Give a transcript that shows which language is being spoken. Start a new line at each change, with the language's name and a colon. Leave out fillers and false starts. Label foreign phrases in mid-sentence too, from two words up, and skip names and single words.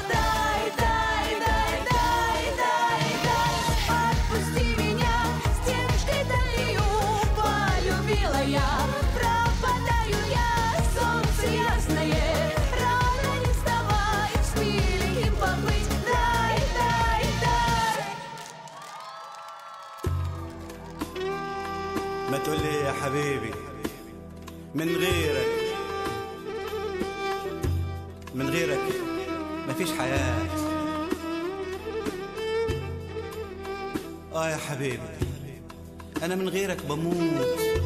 Russian: Дай, дай, дай, дай, дай, дай. Отпусти меня, стежкой далью, полюбила я, пропадаю я. Солнце ясное, рано не вставай, с миленьким побыть, дай, дай, дай.
Arabic: ما تقولي يا حبيبي من غيرك مفيش حياة. يا حبيبي أنا من غيرك بموت.